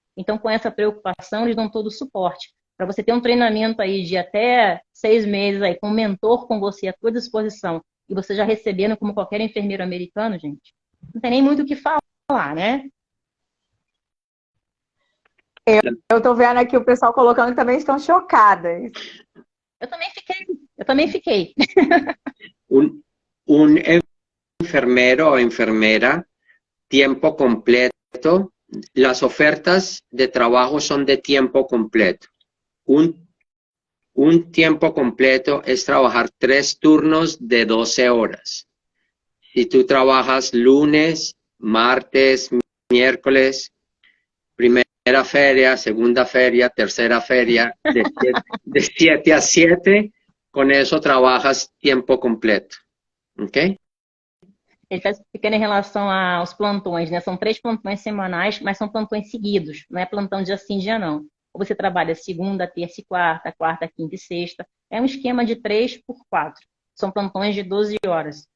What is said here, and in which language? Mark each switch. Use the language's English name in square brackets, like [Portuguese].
[Portuguese] Então, com essa preocupação, eles dão todo o suporte. Para você ter um treinamento aí de até 6 meses aí, com um mentor com você à sua disposição, e você já recebendo como qualquer enfermeiro americano, gente, não tem nem muito o que falar, né? Eu tô vendo aqui o pessoal colocando que também estão chocadas. Eu também fiquei. [Spanish] Un enfermero o enfermera tiempo completo las ofertas de trabajo son de tiempo completo. Un tiempo completo es trabajar 3 turnos de 12 horas. Si tú trabajas lunes, martes, miércoles, primera feria, segunda feria, tercera feria, de 7 a 7, con eso trabajas tiempo completo. Ok? [Portuguese] Ele está explicando em relação aos plantões, né? São 3 plantões semanais, mas são plantões seguidos. Não é plantão dia sim, dia não. Ou você trabalha segunda, terça e quarta, quarta, quinta e sexta. É um esquema de 3 por 4. São plantões de 12 horas.